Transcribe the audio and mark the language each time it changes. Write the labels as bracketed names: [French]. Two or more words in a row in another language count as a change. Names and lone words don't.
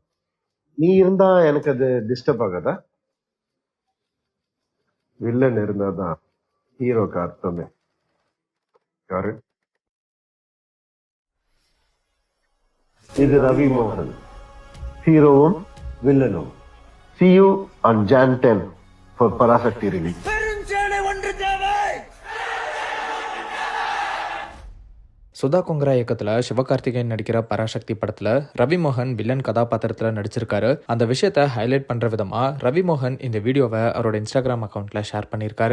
[Tamil] நீ இருந்தா எனக்கு அது டிஸ்டர்ப் ஆகாதா? வில்லன் இருந்தாதான் ஹீரோக்கு அர்த்தமே. யாரு? இது ரவி மோகன், ஹீரோவும் வில்லனும். [English] See you on Jan 10 for Parasakti release. [Tamil] சுதா கொங்கரா இயக்கத்தில் சிவகார்த்திகேயன் நடிக்கிற பராசக்தி படத்தில் ரவி மோகன் வில்லன் கதாபாத்திரத்தில் நடிச்சிருக்காரு. அந்த விஷயத்தை ஹைலைட் பண்ற விதமா ரவி மோகன் இந்த வீடியோவை அவரோட இன்ஸ்டாகிராம் அக்கௌண்ட்ல ஷேர் பண்ணியிருக்காரு.